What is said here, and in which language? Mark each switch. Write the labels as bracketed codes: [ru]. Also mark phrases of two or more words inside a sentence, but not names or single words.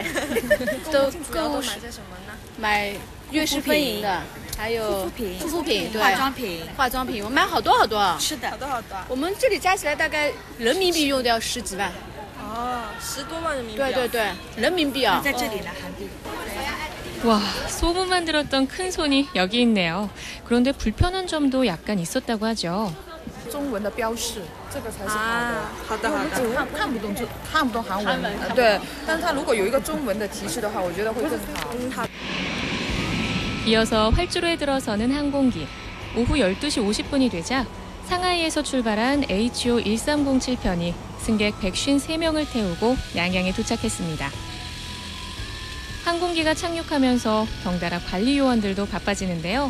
[zh] 都购物买些什么呢？买月饰品的，还有护肤品，对，化妆品，我买好多好多。是的，好多好多。我们这里加起来大概人民币用掉10几万。哦，10多万人民币。对对对，人民币啊。在这里呢，韩币。 [ko] 와, 소문만 들었던 큰 손이 여기 있네요. 그런데 불편한 점도 약간 있었다고 하죠. [zh] 中文的标示，这个才是好的。好的。看不懂韩文，对。但是它如果有一个中文的提示的话，我觉得会更好。 [ko] 이어서 활주로에 들어서는 항공기. 오후 12시 50분이 되자 상하이에서 출발한 HO1307편이 승객 153명을 태우고 양양에 도착했습니다. 항공기가 착륙하면서 덩달아 관리 요원들도 바빠지는데요.